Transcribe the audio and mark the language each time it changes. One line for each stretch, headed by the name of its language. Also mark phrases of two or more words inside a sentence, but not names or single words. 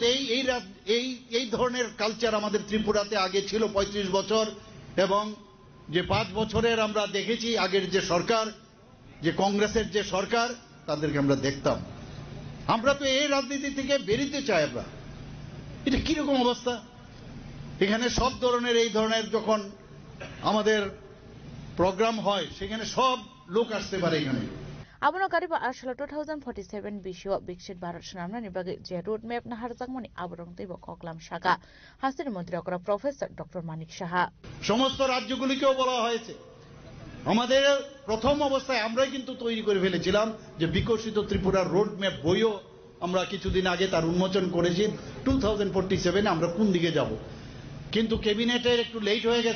Bangla: এই ধরনের কালচার আমাদের ত্রিপুরাতে আগে ছিল 35 বছর, এবং যে 5 বছরের আমরা দেখেছি আগের যে সরকার, যে কংগ্রেসের যে সরকার, তাদেরকে আমরা দেখতাম। আমরা তো এই রাজনীতি থেকে বেরিতে চাই। আমরা, এটা কিরকম অবস্থা? এখানে সব ধরনের এই ধরনের যখন আমাদের প্রোগ্রাম হয়, সেখানে সব লোক আসতে পারে এখানে।
Kok Borok: Abono kariba arshala 2047 bisho bikshit Bharat Shanamnani bagi je roadmap na harjangmani aborong teibo koklam shaka hasir মন্ত্রী অকরা প্রফেসর ডক্টর মানিক সাহা।
Bangla: সমস্ত রাজ্যগুলিকেও বলা হয়েছে। আমাদের প্রথম অবস্থায় আমরাই কিন্তু তৈরি করে ফেলেছিলাম যে বিকশিত ত্রিপুরার
English: road map
Bangla: বইও আমরা কিছুদিন আগে তার উন্মোচন করেছি। 2047 আমরা কোন দিকে যাব, কিন্তু ক্যাবিনেটের একটু লেট হয়ে গেছিল।